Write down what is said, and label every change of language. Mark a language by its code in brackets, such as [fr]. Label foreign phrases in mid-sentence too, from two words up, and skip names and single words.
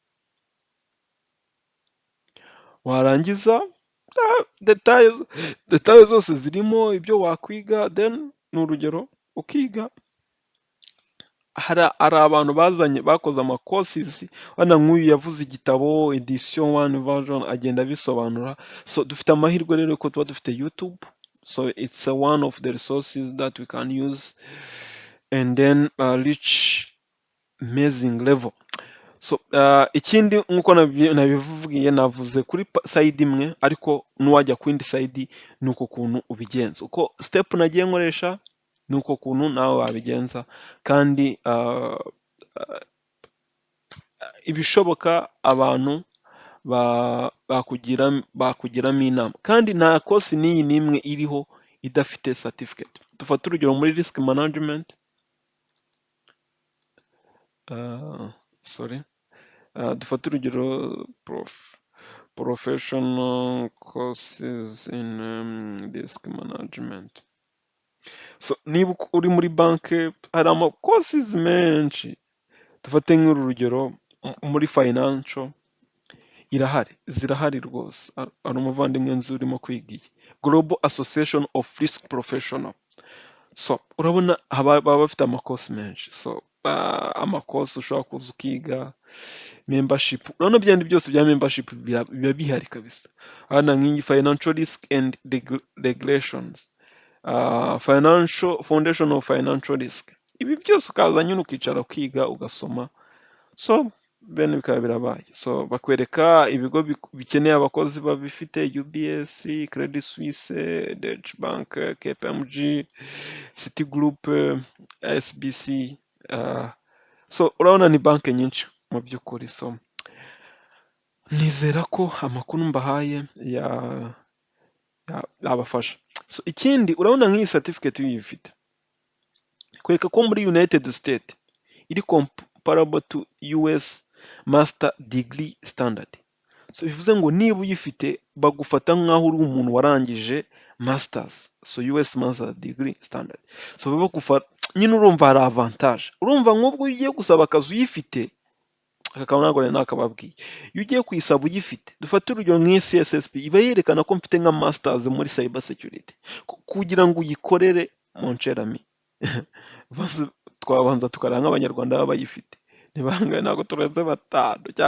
[rw] Warangiza detaye zose zirimo ibyo wakwiga, then ni urugero ukiga. Hari abantu bakoze amacourses, wana nk'uyu yavuze igitabo edition 1 version agenda bisobanura. So dufite amahirwe rero ko tuba dufite YouTube, [en] so it's one of the resources that we can use and then reach amazing level. [rw] So ikindi nkuko nabivugiye, navuze kuri side imwe, ariko nuwajya ku yindi side nuko kuntu ubigenza. Uko step nagiye nkoresha nuko kuntu nawe wabigenza, kandi ibishoboka abantu bakugiramo inama. Kandi nta course n'iyi n'imwe iriho idafite certificate. Dufate urugero muri [en] risk management, [rw] dufate urugero [en] professional courses in risk management. [rw] So niba uri muri banke hari ama courses menshi. Dufate nk'uru rugero muri financial zirahari rwose. Hari umuvandimwe nzi urimo kwiga Global Association of Risk Professional. So urabona baba bafite amakosi menshi. So amakosi ushobora kuza ukiga, membership, urabona byandi byose bya membership biba bihari kabisa. Hana nk'iyi [en] financial risk and regulations, financial foundation of financial risk, [rw] ibi byose ukaza nyine ukicara ukiga ugasoma. So bene bikaba birabaye. So bakwereka ibigo bikeneye abakozi babifite: UBS, Credit Suisse, Deutsche Bank, KPMG, Citigroup, SBC. So urabona ni banki nyinshi mu by'ukuri. So nizera ko amakuru mbahaye yabafasha. So ikindi urabona nk'iyi certificate uyifite, kwereka ko muri United States iri [en] comparable to US master degree standard. [rw] So bivuze ngo niba uyifite bagufata nk'aho uri umuntu warangije masters, so [en] US master degree standard. [rw] So bagufata nyine, urumva hari avantage. Urumva nk'ubwo ugiye gusaba akazi uyifite, akakaba ntabwo nakababwiye, iyo ugiye kuyisaba uyifite, dufate urugero nk'CSSP iba yerekana ko mfite nka masters muri [en] cyber security. [rw] Kugira ngo uyikorere [fr] mon cher ami [rw] twabanza tukaranga nk'abanyarwanda baba bayifite, ntabwo turenze 5 cyangwa 10.